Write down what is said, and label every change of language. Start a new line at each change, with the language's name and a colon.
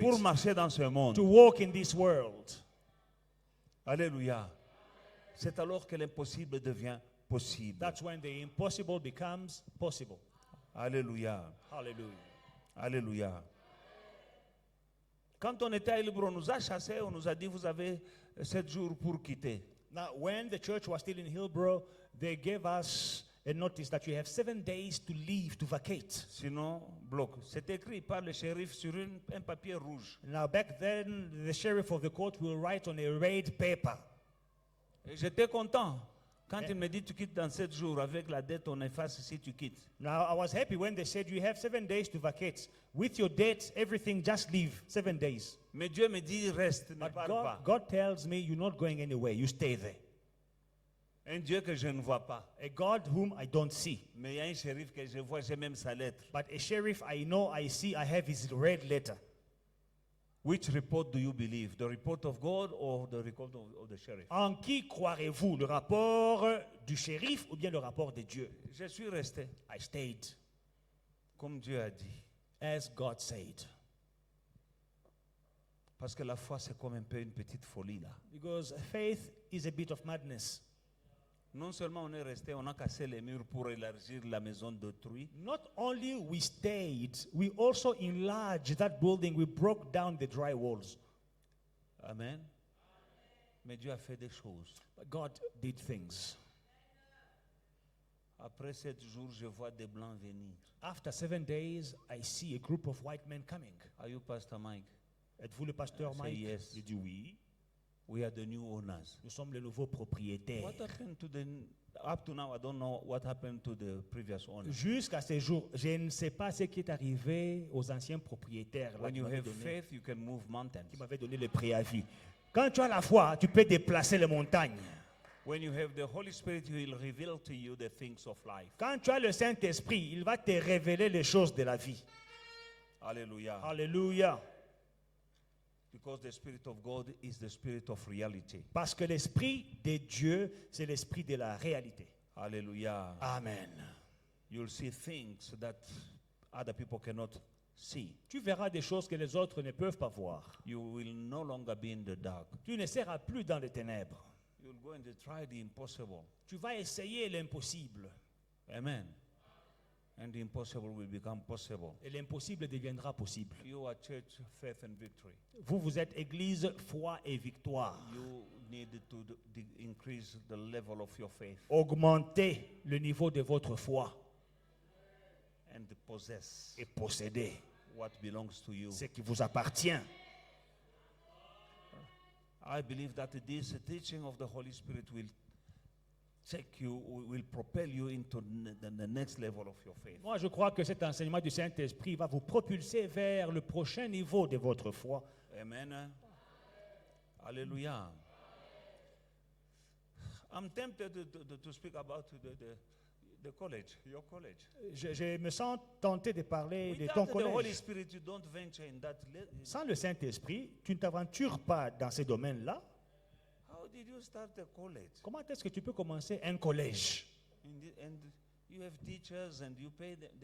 French: pour marcher dans ce monde.
English: to walk in this world.
French: Alléluia. C'est alors que l'impossible devient possible.
English: That's when the impossible becomes possible.
French: Alléluia.
English: Hallelujah.
French: Alléluia. Quand on était à Hillbrow, on nous a chassés, on nous a dit vous avez 7 jours pour quitter.
English: Now, when the church was still in Hillbrow, they gave us a notice that you have 7 days to leave, to vacate.
French: Sinon, bloc. C'est écrit par le shérif sur un papier rouge.
English: Now, back then, the sheriff of the court will write on a red paper.
French: Et j'étais content. Quand il me dit tu quittes dans 7 jours, avec la dette, on efface si tu quittes.
English: Now, I was happy when they said you have 7 days to vacate. With your debt, everything, just leave. 7 days.
French: Mais Dieu me dit reste, ne
English: But
French: pars pas.
English: God tells me you're not going anywhere. You stay there.
French: Un Dieu que je ne vois pas.
English: A God whom I don't see.
French: Mais il y a un shérif que je vois, j'ai même sa lettre.
English: But a sheriff I know, I see, I have his red letter. Which report do you believe? The report of God or the report of the sheriff?
French: En qui croirez-vous? Le rapport du shérif ou bien le rapport de Dieu? Je suis resté,
English: I stayed
French: comme Dieu a dit.
English: as God said.
French: Parce que la foi, c'est comme un peu une petite folie là.
English: Because faith is a bit of madness.
French: Non seulement on est resté, on a cassé les murs pour élargir la maison d'autrui.
English: Not only we stayed, we also enlarged that building. We broke down the dry walls. Amen.
French: Mais Dieu a fait des choses.
English: But God did things.
French: Après 7 jours, je vois des blancs venir.
English: After 7 days, I see a group of white men coming. Are you Pastor Mike?
French: Êtes-vous le pasteur
English: I say
French: Mike?
English: yes.
French: J'ai dit oui.
English: We are the new owners.
French: Nous sommes les nouveaux propriétaires.
English: What happened to the, up to now, I don't know what happened to the previous owners.
French: Jusqu'à ce jour, je ne sais pas ce qui est arrivé aux anciens propriétaires là,
English: When
French: qui
English: you
French: m'avaient
English: have
French: donné,
English: faith, you can move mountains.
French: qui m'avaient donné le préavis. Quand tu as la foi, tu peux déplacer les montagnes.
English: When you have the Holy Spirit, He will reveal to you the things of life.
French: Quand tu as le Saint-Esprit, il va te révéler les choses de la vie.
English: Hallelujah.
French: Alléluia.
English: Because the Spirit of God is the Spirit of reality.
French: Parce que l'Esprit de Dieu, c'est l'Esprit de la réalité.
English: Hallelujah. Amen. You'll see things that other people cannot see.
French: Tu verras des choses que les autres ne peuvent pas voir.
English: You will no longer be in the dark.
French: Tu ne seras plus dans les ténèbres.
English: You're going to try the impossible.
French: Tu vas essayer l'impossible.
English: Amen. And the impossible will become possible.
French: Et l'impossible deviendra possible.
English: You are church, faith and victory.
French: Vous, vous êtes église, foi et victoire.
English: You need to increase the level of your faith
French: Augmentez le niveau de votre foi
English: and possess
French: et possédez
English: what belongs to you.
French: ce qui vous appartient.
English: I believe that this teaching of the Holy Spirit will take you, will propel you into the next level of your faith.
French: Moi, je crois que cet enseignement du Saint-Esprit va vous propulser vers le prochain niveau de votre foi.
English: Amen. Hallelujah. I'm tempted to speak about the college, your college.
French: Je me sens tenté de parler de
English: Without
French: ton
English: the Holy
French: collège.
English: Spirit, you don't venture in that.
French: Sans le Saint-Esprit, tu ne t'aventures pas dans ces domaines-là.
English: How did you start a college?
French: Comment est-ce que tu peux commencer un collège?
English: And you have teachers and you pay